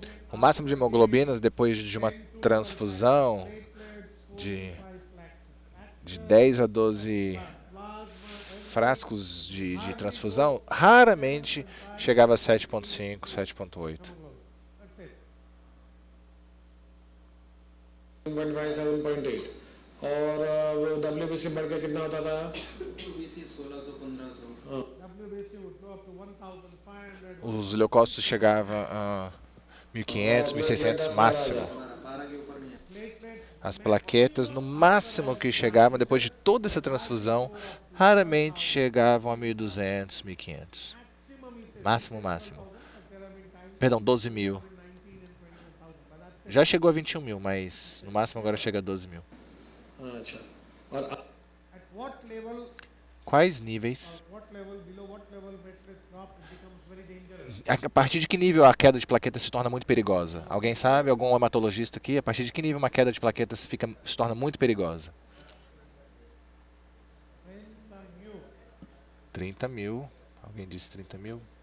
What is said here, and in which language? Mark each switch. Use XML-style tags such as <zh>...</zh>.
<pt>O máximo de hemoglobina depois de uma transfusão de 10 a 12 frascos de transfusão, raramente chegava a 7.5, 7.8.</pt> <hi>7.8 और वो WBC बढ़ के कितना होता था BC 1600 1500</hi> <en>WBC would go up to 1,500.</en> <pt>Os leucócitos chegavam a 1.500, 1.600 máximo.</pt> <hi>12 के ऊपर नहीं है</hi> <en>Platelets</en> <pt>As plaquetas, no máximo que chegavam, depois de toda essa transfusão, raramente chegavam a 1.200, 1.500. Máximo, máximo. Perdão, 12 mil. Já chegou a 21 mil, mas no máximo agora chega a 12 mil.</pt> <hi>अच्छा और</hi> <en>At what level,</en> <pt>Quais níveis?</pt> <en>what level, below what level matrix drop, it becomes very dangerous.</en> <pt>A partir de que nível a queda de plaquetas se torna muito perigosa? Alguém sabe? Algum hematologista aqui? A partir de que nível uma queda de plaquetas se torna muito perigosa? 30 mil. Alguém disse 30 mil?</pt>